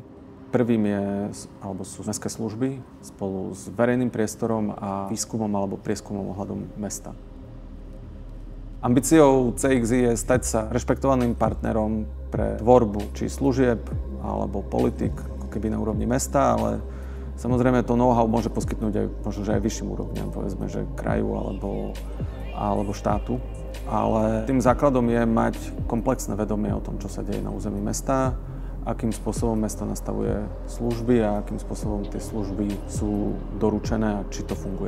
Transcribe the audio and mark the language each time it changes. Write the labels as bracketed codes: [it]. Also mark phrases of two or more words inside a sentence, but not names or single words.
[sk] Prvým sú mestské služby spolu s verejným priestorom a výskumom alebo prieskumom ohľadom mesta. Ambíciou CXI je stať sa rešpektovaným partnerom pre tvorbu či služieb alebo politik, ako keby na úrovni mesta, ale samozrejme to know-how môže poskytnúť aj možno, že aj vyšším úrovňam, povedzme, že kraju alebo štátu. Ale tým základom je mať komplexné vedomie o tom, čo sa deje na území mesta, akým spôsobom mesto nastavuje služby a akým spôsobom tie služby sú doručené a či to funguje.